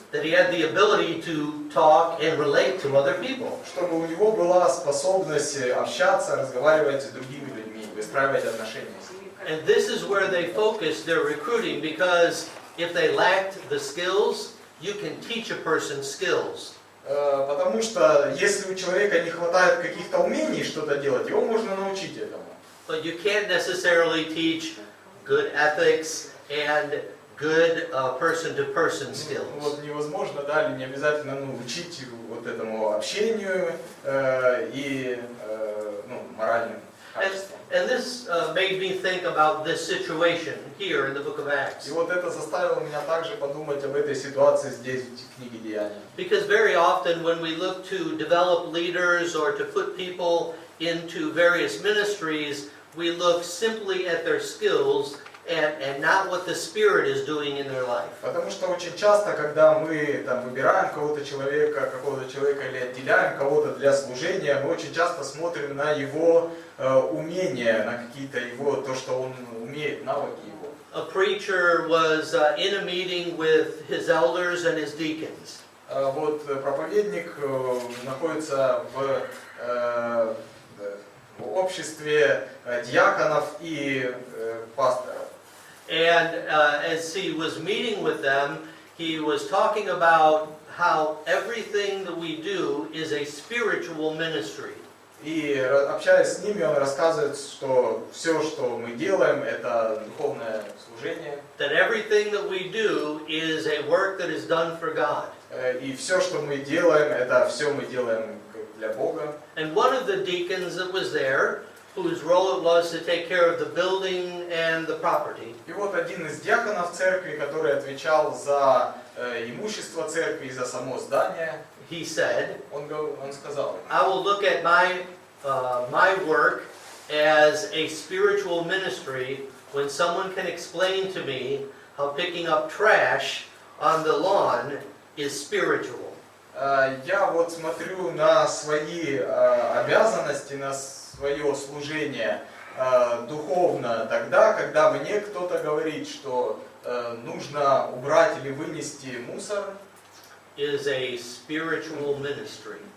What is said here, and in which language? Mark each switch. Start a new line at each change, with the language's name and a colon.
English: that he had the ability to talk and relate to other people.
Russian: чтобы у него была способность общаться, разговаривать с другими людьми, выстраивать отношения.
English: And this is where they focused their recruiting, because if they lacked the skills, you can teach a person skills.
Russian: Потому что если у человека не хватает каких-то умений что-то делать, его можно научить этому.
English: But you can't necessarily teach good ethics and good person-to-person skills.
Russian: Вот невозможно, да, или не обязательно учить вот этому общению и моральным качествам.
English: And this made me think about this situation here in the book of Acts.
Russian: И вот это заставило меня также подумать об этой ситуации здесь, в книге Деяний.
English: Because very often when we look to develop leaders or to put people into various ministries, we look simply at their skills and not what the Spirit is doing in their life.
Russian: Потому что очень часто, когда мы выбираем какого-то человека или отделяем кого-то для служения, мы очень часто смотрим на его умения, на какие-то его, то, что он умеет, навыки его.
English: A preacher was in a meeting with his elders and his deacons.
Russian: Вот проповедник находится в обществе диаконов и пасторов.
English: And as he was meeting with them, he was talking about how everything that we do is a spiritual ministry.
Russian: И общаясь с ними, он рассказывает, что все, что мы делаем, это духовное служение.
English: That everything that we do is a work that is done for God.
Russian: И все, что мы делаем, это все мы делаем для Бога.
English: And one of the deacons that was there, whose role it was to take care of the building and the property.
Russian: И вот один из диаконов церкви, который отвечал за имущество церкви и за само здание,
English: He said,
Russian: он сказал:
English: I will look at my work as a spiritual ministry when someone can explain to me how picking up trash on the lawn is spiritual.
Russian: Я вот смотрю на свои обязанности, на свое служение духовно тогда, когда мне кто-то говорит, что нужно убрать или вынести мусор.
English: Is a spiritual ministry.